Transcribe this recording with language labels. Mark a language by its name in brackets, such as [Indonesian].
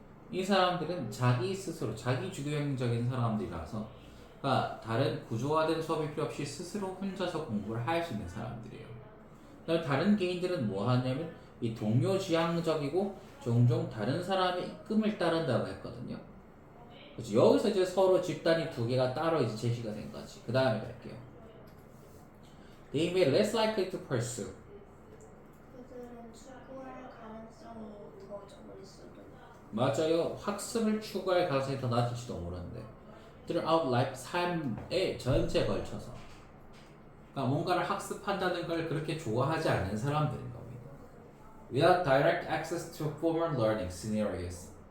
[Korean] 이 사람들은 자기 스스로 자기 주도형적인 사람들이라서 그러니까 다른 구조화된 수업이 필요 없이 스스로 혼자서 공부를 할 수 있는 사람들이에요. 그다음에 다른 개인들은 뭐 하냐면 이 동료지향적이고 종종 다른 사람의 이끌음을 따른다고 했거든요. 그렇죠? 여기서 이제 서로 집단이 두 개가 따로 이제 제시가 된 거지. 그 다음에 갈게요. [English] They may less likely to pursue. [Korean] 그들은 추구할 가능성이 더 적을 수도 있다. 맞아요. 학습을 추구할 가능성이 더 낮을지도 모르는데 throughout life 삶의 전체에 걸쳐서 그러니까 뭔가를 학습한다는 걸 그렇게 좋아하지 않는 사람들인 겁니다. [English] Without direct access to former learning scenarios.